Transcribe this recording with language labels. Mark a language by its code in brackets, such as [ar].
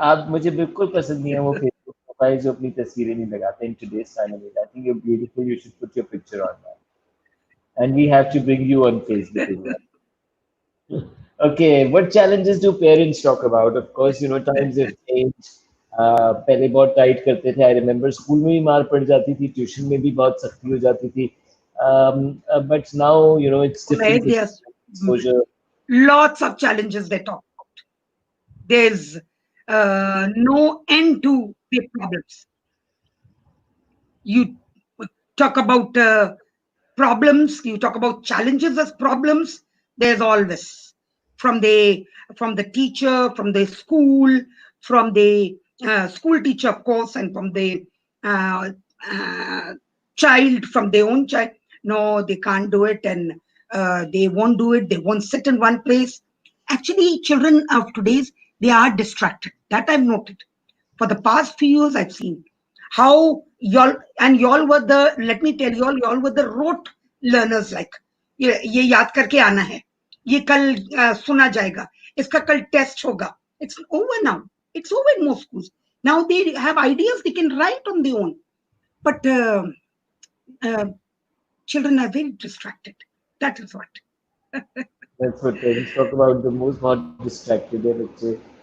[hi] आप मुझे बिल्कुल पसंद नहीं है वो Facebook प्रोफाइल जो अपनी तस्वीरें नहीं लगाते [en] in today's time. I think you're beautiful. You should put your picture on that. And we have to bring you on Facebook as well. Okay, what challenges do parents talk about? Of course, times have changed. [hi] पहले बहुत tight करते थे. [en] I remember [hi] school में भी मार पड़ जाती थी, ट्यूशन में भी बहुत सख्ती हो जाती थी. [en] But now, it's Where different with there's exposure. lots of challenges they talk. There's no end to the problems. You talk about problems, you talk about challenges as problems. There's always from the teacher, from the school, from the school teacher, of course, and from the uh, uh, child, from their own child. No, they can't do it, and they won't do it. They won't sit in one place. Actually, children of today's, they are distracted. That I've noted. For the past few years, I've seen how y'all were the, let me tell y'all were the rote learners. [hi] Like ये याद करके आना है, ये कल सुना जाएगा, इसका कल टेस्ट होगा. [en] It's over now. It's over in most schools. Now they have ideas, they can write on their own. But uh, children are very distracted. That is what. That's what parents talk about the most, not distracted [hi] है बच्चे.